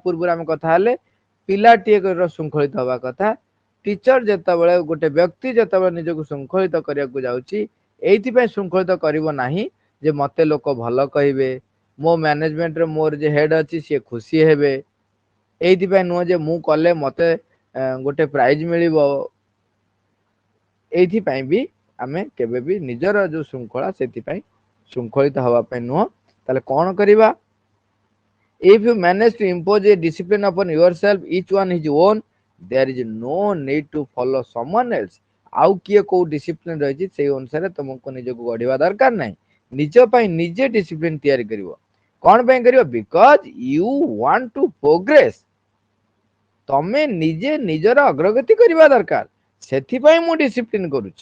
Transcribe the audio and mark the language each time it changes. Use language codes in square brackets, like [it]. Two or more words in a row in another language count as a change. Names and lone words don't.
[or] ପୂର୍ବରୁ ଆମେ କଥା ହେଲେ ପିଲାଟିଏ ଶୃଙ୍ଖଳିତ ହବା କଥା, ଟିଚର ଯେତେବେଳେ, ଗୋଟେ ବ୍ୟକ୍ତି ଯେତେବେଳେ ନିଜକୁ ଶୃଙ୍ଖଳିତ କରିବାକୁ ଯାଉଛି, ଏଇଥିପାଇଁ ଶୃଙ୍ଖଳିତ କରିବ ନାହିଁ ଯେ ମତେ ଲୋକ ଭଲ କହିବେ, ମୋ ମ୍ୟାନେଜମେଣ୍ଟରେ ମୋର ଯେ ହେଡ୍ ଅଛି ସିଏ ଖୁସି ହେବେ, ଏଇଥିପାଇଁ ନୁହଁ ଯେ ମୁଁ କଲେ ମତେ ଗୋଟେ ପ୍ରାଇଜ ମିଳିବ, ଏଇଥିପାଇଁ ବି ଆମେ କେବେ ବି ନିଜର ଯୋଉ ଶୃଙ୍ଖଳା, ସେଥିପାଇଁ ଶୃଙ୍ଖଳିତ ହବା ପାଇଁ ନୁହଁ। ତାହେଲେ କଣ କରିବା? [en] if you manage to impose a discipline upon yourself, each one his own, there is no need to follow someone else। [or] ଆଉ କିଏ କୋଉ ଡିସିପ୍ଲିନ ରହିଛି ସେଇ ଅନୁସାରେ ତମକୁ ନିଜକୁ ଗଢିବା ଦରକାର ନାହିଁ, ନିଜ ପାଇଁ ନିଜେ ଡିସିପ୍ଲିନ ତିଆରି କରିବ। କଣ ପାଇଁ କରିବ? [en] because you want to progress, [or] ତମେ ନିଜେ ନିଜର ଅଗ୍ରଗତି କରିବା ଦରକାର, ସେଥିପାଇଁ ମୁଁ ଡିସିପ୍ଲିନ କରୁଛି।